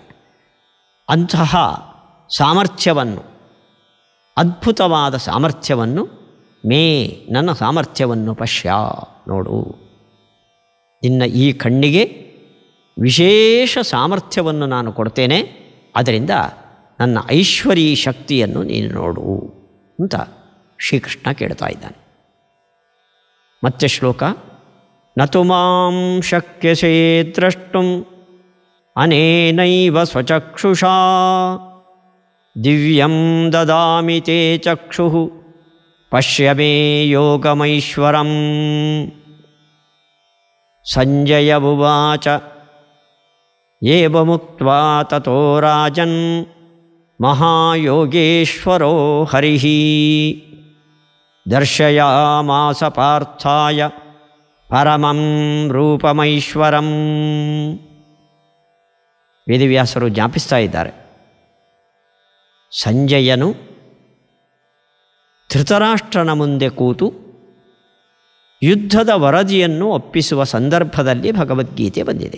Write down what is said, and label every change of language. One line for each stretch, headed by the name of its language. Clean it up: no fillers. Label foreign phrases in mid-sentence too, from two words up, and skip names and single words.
Kannada: ಅಂತಹ ಸಾಮರ್ಥ್ಯವನ್ನು, ಅದ್ಭುತವಾದ ಸಾಮರ್ಥ್ಯವನ್ನು, ಮೇ ನನ್ನ ಸಾಮರ್ಥ್ಯವನ್ನು ಪಶ್ಯ ನೋಡು. ನಿನ್ನ ಈ ಕಣ್ಣಿಗೆ ವಿಶೇಷ ಸಾಮರ್ಥ್ಯವನ್ನು ನಾನು ಕೊಡ್ತೇನೆ, ಅದರಿಂದ ನನ್ನ ಐಶ್ವರ್ಯ ಶಕ್ತಿಯನ್ನು ನೀನು ನೋಡು ಅಂತ ಶ್ರೀಕೃಷ್ಣ ಕೇಳ್ತಾ ಇದ್ದಾನೆ. ಮತ್ತೆ ಶ್ಲೋಕ,
Sanskrit: ನತು ಮಾಂ ಶಕ್ಯಸೇ ದ್ರಷ್ಟುಂ ಅನೇನೈವ ಸ್ವಚಕ್ಷುಷಾ ದಿವ್ಯಂ ದದಾಮಿ ತೇ ಚಕ್ಷುಃ ಪಶ್ಯ ಮೇ ಯೋಗಮೈಶ್ವರಂ. ಸಂಜಯ ಉವಾಚ ಏವಮುಕ್ತ್ವಾ ತತೋ ರಾಜನ್ ಮಹಾಯೋಗೇಶ್ವರೋ ಹರಿಃ ದರ್ಶಯಾಮಾಸ ಪಾರ್ಥಾಯ ಪರಮಂ ರೂಪಮೈಶ್ವರಂ.
Kannada: ವೇದವ್ಯಾಸರು ಜ್ಞಾಪಿಸ್ತಾ ಇದ್ದಾರೆ, ಸಂಜಯನು ಧೃತರಾಷ್ಟ್ರನ ಮುಂದೆ ಕೂತು ಯುದ್ಧದ ವರದಿಯನ್ನು ಒಪ್ಪಿಸುವ ಸಂದರ್ಭದಲ್ಲಿ ಭಗವದ್ಗೀತೆ ಬಂದಿದೆ.